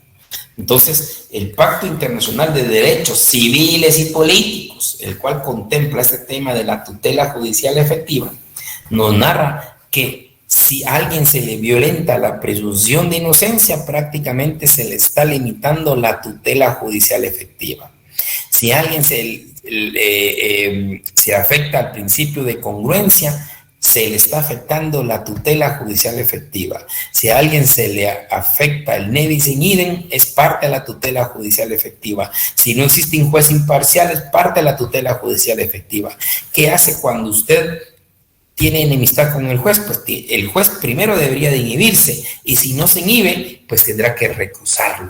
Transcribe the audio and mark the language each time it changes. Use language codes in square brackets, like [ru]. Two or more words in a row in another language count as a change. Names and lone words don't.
[es] Entonces, el Pacto Internacional de Derechos Civiles y Políticos, el cual contempla este tema de la tutela judicial efectiva, nos narra que si a alguien se le violenta la presunción de inocencia, prácticamente se le está limitando la tutela judicial efectiva. Si a alguien se afecta al principio de congruencia, se le está afectando la tutela judicial efectiva. Si a alguien se le afecta el [la] nebis in idem, [es] es parte de la tutela judicial efectiva. Si no existe un juez imparcial, es parte de la tutela judicial efectiva. ¿Qué hace cuando usted tiene enemistad con el juez? Pues el juez primero debería de inhibirse, y si no se inhibe, pues tendrá que recusarlo.